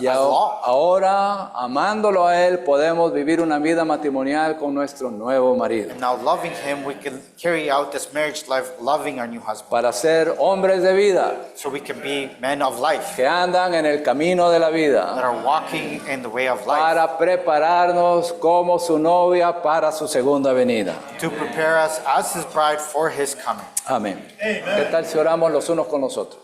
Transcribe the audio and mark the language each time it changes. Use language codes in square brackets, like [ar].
[es] Y [en] as law. [es] ahora, amándolo a Él, podemos vivir una vida matrimonial con nuestro nuevo marido. [en] And now, loving him, we can carry out this marriage life, loving our new husband. [es] Para ser hombres de vida [en] So we can be men of life [es] que andan en el camino de la [en] that [es] vida. [en] are walking in the way of life [es] Para prepararnos como su novia para su segunda venida. [en] to prepare us as his bride for his coming. [es] Amén. ¿Qué tal si oramos los unos con los otros?